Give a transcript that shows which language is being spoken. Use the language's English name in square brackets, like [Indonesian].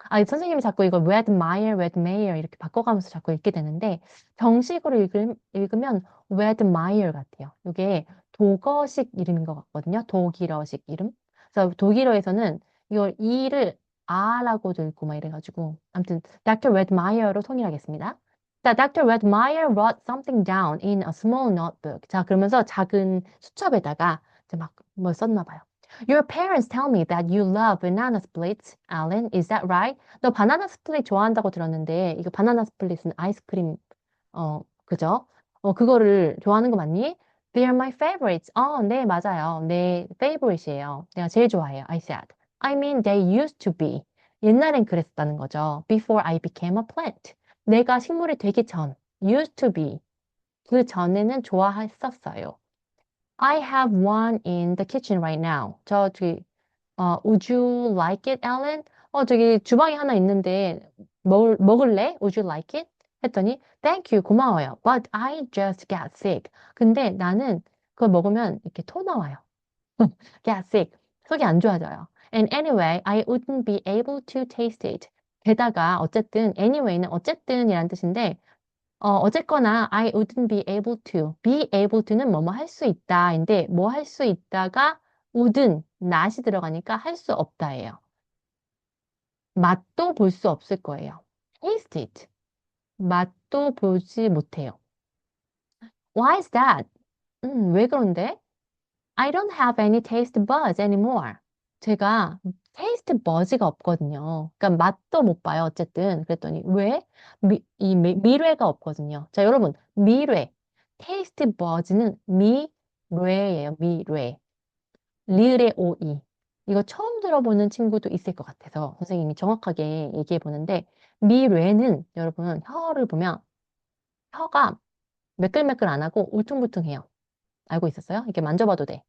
[Korean] 선생님이 자꾸 이걸 Redmeyer, Redmeyer 이렇게 바꿔가면서 자꾸 읽게 되는데, 정식으로 읽으면 Redmeyer 같아요. 이게 독어식 이름인 것 같거든요. 독일어식 이름. 그래서 독일어에서는 이걸 E를 R라고도 읽고 막 이래가지고. 아무튼, Dr. Redmeyer로 통일하겠습니다. 자, Dr. [English] Redmeyer wrote something down in a small notebook. [Korean] 자, 그러면서 작은 수첩에다가 이제 막 뭘 썼나 봐요. [English] Your parents tell me that you love banana splits, Alan. Is that right? [Korean] 너 바나나 스플릿 좋아한다고 들었는데, 이거 바나나 스플릿은 아이스크림, 그죠? 그거를 좋아하는 거 맞니? [English] They're my favorites. [Korean] 네, 맞아요. 내 favorite이에요. 내가 제일 좋아해요. [English] I said. I mean, they used to be. [Korean] 옛날엔 그랬었다는 거죠. [English] Before I became a plant. [Korean] 내가 식물이 되기 전. [English] Used to be. [Korean] 그 전에는 좋아했었어요. [English] I have one in the kitchen right now. 저기 would you like it, Alan? [Korean] 저기 주방에 하나 있는데 먹을래? [English] Would you like it? [Korean] 했더니 [English] thank you, [Korean] 고마워요. [English] But I just got sick. [Korean] 근데 나는 그걸 먹으면 이렇게 토 나와요. [English] Get sick. [Korean] 속이 안 좋아져요. [English] And anyway, I wouldn't be able to taste it. [Korean] 게다가 어쨌든 anyway는 어쨌든이란 뜻인데 어쨌거나 [English] I wouldn't be able to. [Korean] be able to는 뭐뭐 할 수 있다인데 뭐 할 수 있다가 wouldn't, not이 들어가니까 할 수 없다예요. 맛도 볼 수 없을 거예요. taste it. 맛도 보지 못해요. [English] Why is that? [Korean] 왜 그런데? [English] I don't have any taste buds anymore. [Korean] 제가 taste buds가 없거든요. 그러니까 맛도 못 봐요. 어쨌든. 그랬더니 왜? 미뢰가 없거든요. 자, 여러분. 미뢰. taste buds는 미뢰예요. 미뢰. 리을의 오이. 이거 처음 들어보는 친구도 있을 것 같아서 선생님이 정확하게 얘기해 보는데 미뢰는 여러분 혀를 보면 혀가 매끌매끌 안 하고 울퉁불퉁해요. 알고 있었어요? 이렇게 만져봐도 돼.